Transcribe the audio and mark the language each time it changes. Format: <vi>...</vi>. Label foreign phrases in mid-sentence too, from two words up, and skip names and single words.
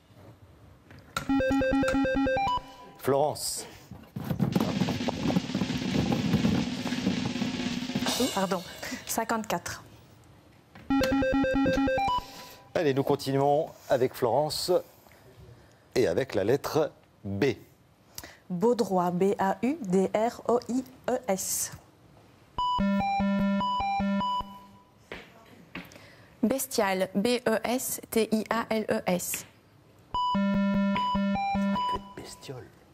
<fr>Florence. Pardon. 54. Allez, nous continuons avec Florence et avec la lettre B. Baudrois. B-A-U-D-R-O-I-E-S. Bestial. B-E-S-T-I-A-L-E-S. Bestiole.</fr>